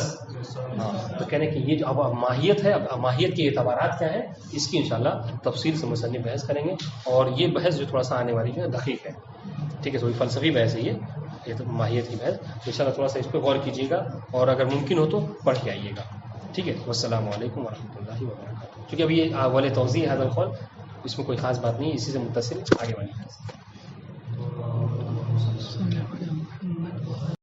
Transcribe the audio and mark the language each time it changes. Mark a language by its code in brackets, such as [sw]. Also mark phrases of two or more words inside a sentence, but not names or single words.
[ur] ہاں تو کہنے کہ یہ جو اب ماہیت ہے، اب ماہیت کے اعتبارات کیا ہیں اس کی انشاءاللہ تفصیل سے مصنف بحث کریں گے. اور یہ بحث جو تھوڑا سا آنے والی ہے دقیق ہے. ٹھیک ہے. تھوڑی فلسفی بحث ہے یہ تو ماہیت کی بحث. انشاءاللہ تھوڑا سا اس پہ غور کیجیے گا اور اگر ممکن ہو تو پڑھ کے آئیے گا. ٹھیک ہے. [ar] والسلام علیکم ورحمۃ اللہ وبرکاتہ. [ur] کیونکہ ابھی یہ اول توضیح حاضر القول، اس میں کوئی خاص بات نہیں، اسی سے متصل آگے والی بحث.